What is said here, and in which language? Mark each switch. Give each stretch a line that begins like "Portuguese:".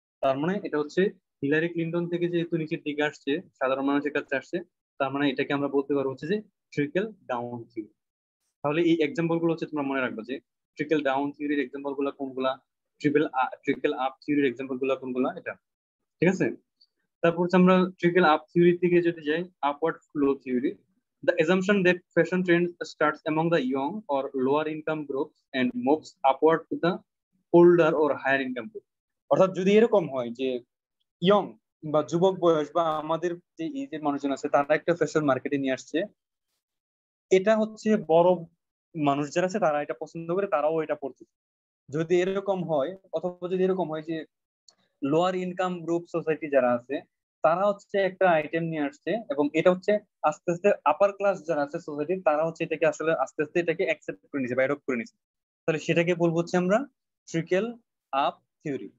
Bangla: তার মানে এটা হচ্ছে হিলারি ক্লিনটন থেকে যেহেতু নিচের দিকে আসছে, সাধারণ মানুষের কাছে আসছে, তার মানে এটাকে আমরা বলতে পারবো হচ্ছে যে ট্রিকল ডাউন থিওরি। তাহলে এই এক্সাম্পল গুলো হচ্ছে তোমরা মনে রাখবে যে ট্রিকল ডাউন থিওরির এক্সাম্পল গুলা কোনগুলা, ট্রিকল আপ থিওরির এক্সাম্পল গুলা কোনগুলা, এটা ঠিক আছে। তারপর হচ্ছে আমরা ট্রিকল আপ থিওরি থেকে যদি যাই, upward flow theory,
English: the assumption that fashion trend starts among the young or lower income groups and moves upward to the older or higher income group।
Bangla: অর্থাৎ যদি এরকম হয় যে ইয়ং বা যুবক বয়স বা আমাদের যে এজের মানুষজন আছে, তারা একটা ফ্যাশন মার্কেটে নিয়ে আসছে, এটা হচ্ছে বড় মানুষ যারা আছে তারা এটা পছন্দ করে, তারাও এটা পড়ছে। যদি এরকম হয়, অথবা যদি এরকম হয় যে লোয়ার ইনকাম গ্রুপ সোসাইটি যারা আছে, তারা হচ্ছে একটা আইটেম নিয়ে আসছে এবং এটা হচ্ছে আস্তে আস্তে আপার ক্লাস যারা আছে সোসাইটির, তারা হচ্ছে এটাকে আসলে আস্তে আস্তে এটাকে অ্যাকসেপ্ট করে নিছে বা এডপ্ট করে নিছে, তাহলে সেটাকে বলবো হচ্ছে আমরা ট্রিকল আপ থিওরি।